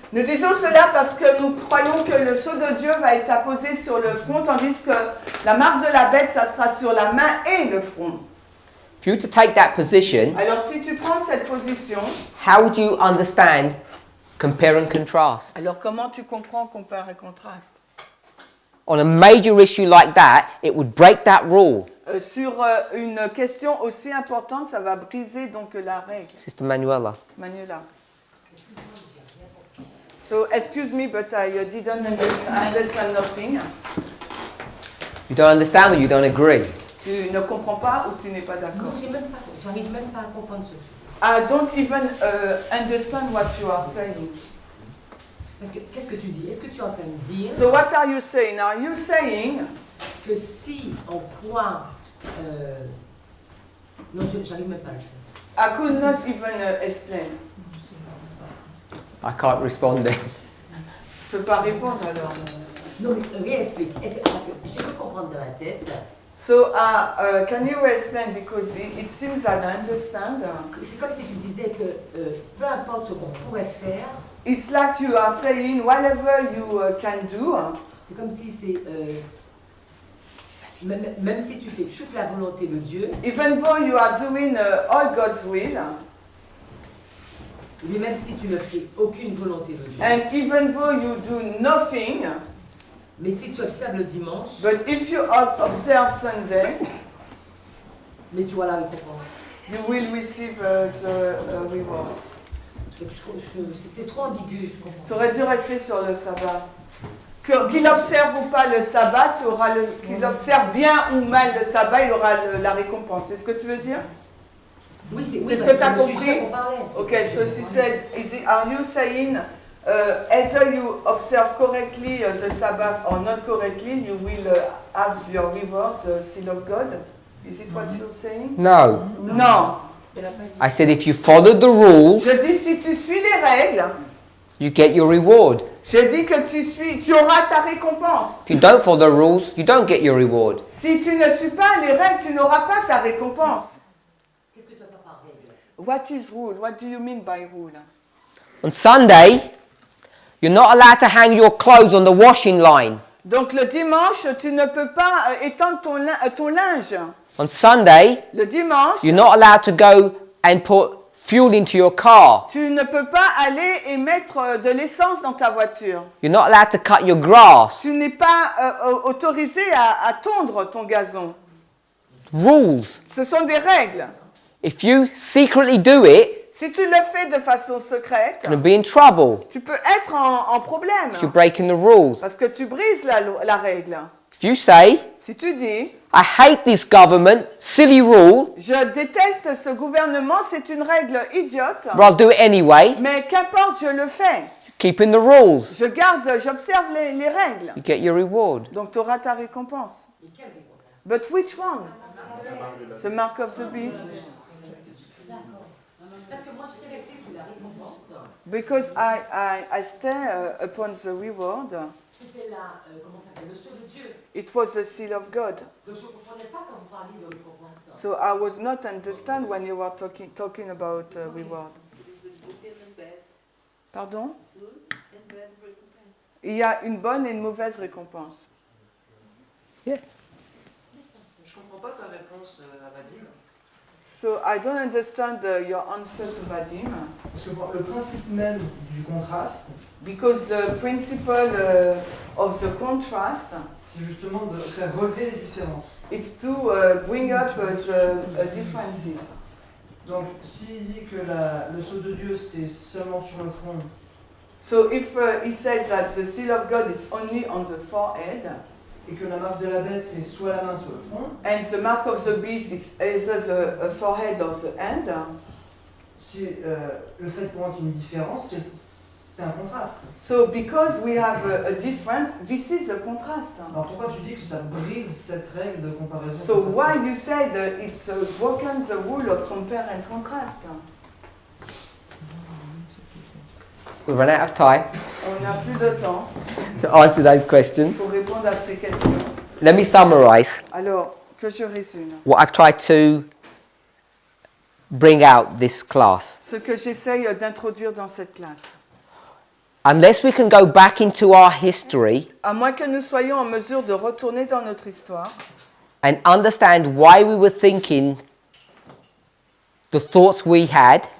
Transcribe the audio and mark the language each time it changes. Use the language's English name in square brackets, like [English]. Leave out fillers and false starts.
[French] Nous disons cela parce que nous croyons que le sceau de Dieu va être apposé sur le front, tandis que la marque de la bête, ça sera sur la main et le front. [English] If you were to take that position, [French] Alors si tu prends cette position, [English] how would you understand compare and contrast? [French] alors comment tu comprends compare et contraste? [English] On a major issue like that, it would break that rule. [French] Sur une question aussi importante, ça va briser donc la règle. [English] Sister Manuela. Manuela. So, excuse me, but I didn't understand nothing. You don't understand or you don't agree? [French] Tu ne comprends pas ou tu n'es pas d'accord? Non, j'arrive même pas à comprendre ce truc. [English] I don't even understand what you are saying. [French] Parce que qu'est-ce que tu dis? Est-ce que tu es en train de dire [English] So what are you saying? Are you saying [French] que si on croit... non, j'arrive même pas à le faire. [English] I could not even explain. I can't respond then. [French] Je peux pas répondre alors. Non, mais réexplique. Parce que j'ai pu comprendre dans la tête. [English] So can you explain because it seems that I understand. [French] C'est comme si tu disais que peu importe ce qu'on pourrait faire. [English] It's like you are saying whatever you can do. [French] C'est comme si c'est même si tu fais toute la volonté de Dieu. [English] Even though you are doing all God's will. [French] Mais même si tu ne fais aucune volonté de Dieu. [English] And even though you do nothing. [French] Mais si tu observes le dimanche. [English] But if you observe Sunday. [French] Mais tu vois la récompense. [English] You will receive the reward. [French] C'est trop ambigu, je comprends. Tu aurais dû rester sur le sabbat. Qu'il observe ou pas le sabbat, qu'il observe bien ou mal le sabbat, il aura la récompense. C'est ce que tu veux dire? Oui, c'est ce que tu as compris. [English] Ok, so she said, are you saying either you observe correctly the Sabbath or not correctly, you will have your reward, the seal of God? Is it what you're saying? No. [French] Non. [English] I said if you follow the rules, [French] Je dis si tu suis les règles, [English] you get your reward. [French] je dis que tu auras ta récompense. [English] If you don't follow the rules, you don't get your reward. [French] Si tu ne suis pas les règles, tu n'auras pas ta récompense. Qu'est-ce que tu entends par règle? [English] What is rule? What do you mean by rule? On Sunday, you're not allowed to hang your clothes on the washing line. [French] Donc le dimanche, tu ne peux pas étendre ton linge. [English] On Sunday, [French] le dimanche, [English] you're not allowed to go and put fuel into your car. [French] Tu ne peux pas aller et mettre de l'essence dans ta voiture. [English] You're not allowed to cut your grass. [French] Tu n'es pas autorisé à tondre ton gazon. [English] Rules. [French] Ce sont des règles. [English] If you secretly do it, [French] si tu le fais de façon secrète, [English] you're going to be in trouble. [French] Tu peux être en problème. [English] You're breaking the rules. [French] Parce que tu brises la règle. [English] If you say, [French] si tu dis, [English] I hate this government, silly rule. [French] Je déteste ce gouvernement, c'est une règle idiote. [English] But I'll do it anyway. [French] Mais qu'importe, je le fais. [English] Keeping the rules. [French] J'observe les règles. [English] You get your reward. [French] Donc tu auras ta récompense. [English] But which one? The mark of the beast. [French] Parce que moi j'étais restée sous la récompense. [English] Because I stay upon the reward. [French] C'était la comment ça s'appelle, le sceau de Dieu. [English] It was the seal of God. [French] Donc je ne comprenais pas quand vous parliez de récompense. [English] So I was not understand when you were talking about reward. [French] Pardon? Il y a une bonne et une mauvaise récompense. [English] Yeah. [French] Je comprends pas ta réponse à Vadim. [English] So I don't understand your answer to Vadim. [French] Parce que le principe même du contraste, [English] Because the principle of the contrast, [French] c'est justement de faire relever les différences. [English] it's to bring up the differences. [French] Donc, s'il dit que le sceau de Dieu c'est seulement sur le front, [English] So if he says that the seal of God is only on the forehead, [French] et que la marque de la bête c'est soit la main soit le front, [English] and the mark of the beast is either the forehead or the hand, [French] si le fait pour moi qu'il y ait une différence, c'est un contraste. [English] so because we have a difference, this is a contrast. [French] Alors pourquoi tu dis que ça brise cette règle de comparaison? [English] So why you say that it's broken the rule of compare and contrast? We've run out of time [French] On n'a plus de temps [English] to answer those questions. [French] pour répondre à ces questions. [English] Let me summarize [French] Alors, que je résume. [English] what I've tried to bring out this class. [French] Ce que j'essaye d'introduire dans cette classe. [English] Unless we can go back into our history [French] À moins que nous soyons en mesure de retourner dans notre histoire [English] and understand why we were thinking the thoughts we had,